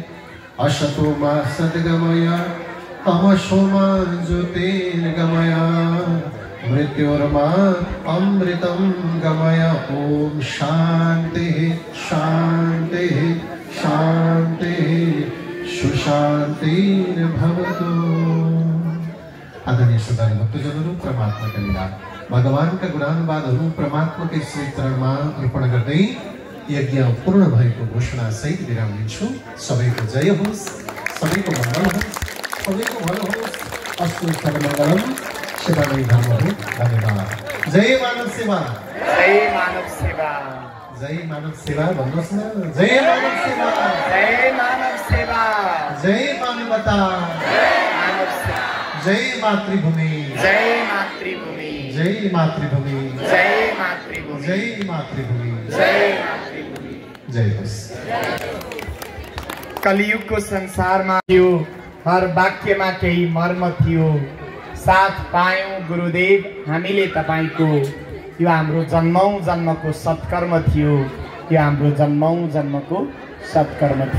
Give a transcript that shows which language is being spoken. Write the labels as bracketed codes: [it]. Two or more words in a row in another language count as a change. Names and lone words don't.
[sa] असतो मा सद्गमय तमसो मा ज्योतिर्गमय मृत्योर्मा अमृतं गमय। ओम शांति शांति शांति सुशांतिर्भवतु। [hi] आदरणीय श्रोता भक्तजनों, परमात्मा का लीला भगवान का गुणानुवाद परमात्मा के श्री [ne] चरणमा अर्पण गर्दै यज्ञ पूर्ण भएको घोषणा सहित विराम लिन्छु। सबैको जय होस्, सबैको मङ्गल होस्, सबैको भलो होस्। [sa] अस्तु सर्वमङ्गलम्। [ne] सेवा नै धर्म हो। धन्यवाद। जय मानव सेवा, जय मानव सेवा, जय मानव सेवा भन्नुहोस् न। जय मानव सेवा, जय मानव सेवा, जय मानवता, मानव सेवा, जय मातृभूमि, जय मातृभूमि, जय मातृभूमि, जय मातृभूमि, जय मातृभूमि, जय मातृभूमि। जय होस्। कलियुगको संसारमा थियो, हर वाक्यमा केही मर्म थियो। साथ पायौं गुरुदेव हामीले तपाईको। यो हाम्रो जन्मौं जन्मको सत्कर्म थियो, यो हाम्रो जन्मौं जन्मको सत्कर्म थियो।